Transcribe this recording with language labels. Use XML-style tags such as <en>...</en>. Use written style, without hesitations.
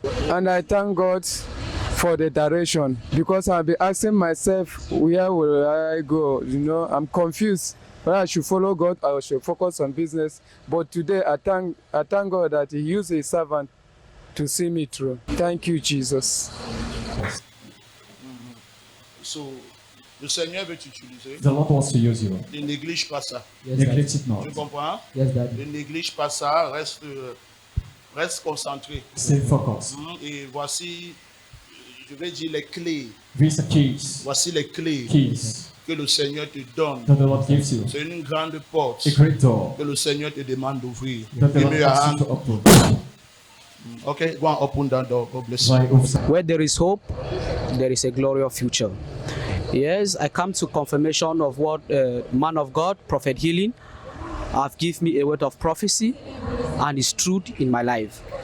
<en>And I thank God for the direction because I'll be asking myself, where will I go? You know, I'm confused whether I should follow God or I should focus on business. But today I thank God that He used His servant to see me through. Thank you, Jesus.</en> <fr>So, le Seigneur veut t'utiliser.</fr> <en>The Lord wants to use you.</en> <fr>Ne néglige pas ça.</fr> <en>Neglect it not.</en> <fr>Tu comprends?</fr> <en>Yes, Daddy.</en> <fr>Ne néglige pas ça. Reste concentré.</fr> <en>Stay focused.</en> <fr>Et voici, Je vais dire les clés.</fr> <en>These are keys.</en> <fr>Voici les clés</fr> <en>Keys</en> <fr>que le Seigneur te donne.</fr> <en>that the Lord gives you.</en> <fr>C'est une grande porte</fr> <en>A great door</en> <fr>que le Seigneur te demande d'ouvrir.</fr> <en>that the Give Lord me your asks you hand. to open. Okay, go and open that door. God bless you.</en> <fr>Vai ouvir.</fr> <en>Where there is hope, there is a glorious future. Yes, I come to confirmation of what man of God, Prophet Healing, have given me a word of prophecy and it's truth in my life.</en>